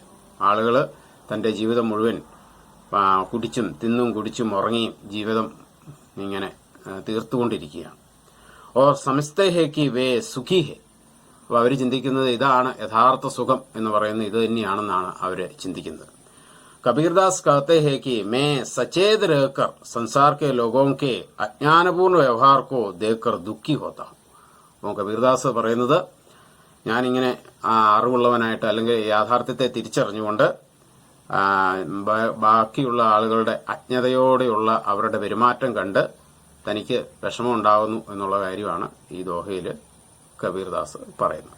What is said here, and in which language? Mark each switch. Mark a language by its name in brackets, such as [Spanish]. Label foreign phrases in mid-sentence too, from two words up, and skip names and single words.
[Malayalam] ആളുകള് തന്റെ ജീവിതം മുഴുവൻ കുടിച്ചും തിന്നും കുടിച്ചും ഉറങ്ങിയും ജീവിതം ഇങ്ങനെ തീർത്തുകൊണ്ടിരിക്കുകയാണ്. [Hindi] और समझते हैं कि वे सुखी हैं. [Malayalam] അപ്പൊ അവര് ചിന്തിക്കുന്നത് ഇതാണ് യഥാർത്ഥ സുഖം എന്ന് പറയുന്നത് ഇത് തന്നെയാണെന്നാണ് അവര് ചിന്തിക്കുന്നത്. [Hindi] कबीरदास कहते हैं कि मैं सचेत रहकर संसार के लोगों के अज्ञानपूर्ण व्यवहार को देखकर दुखी होता हूँ. [Malayalam] അപ്പോൾ കബീർദാസ് പറയുന്നത്, ഞാനിങ്ങനെ അറിവുള്ളവനായിട്ട് അല്ലെങ്കിൽ യാഥാർത്ഥ്യത്തെ തിരിച്ചറിഞ്ഞുകൊണ്ട് ബാക്കിയുള്ള ആളുകളുടെ അജ്ഞതയോടെയുള്ള അവരുടെ പെരുമാറ്റം കണ്ട് തനിക്ക് വിഷമമുണ്ടാകുന്നു എന്നുള്ള കാര്യമാണ് ഈ ദോഹയിൽ കബീർദാസ് പറയുന്നത്.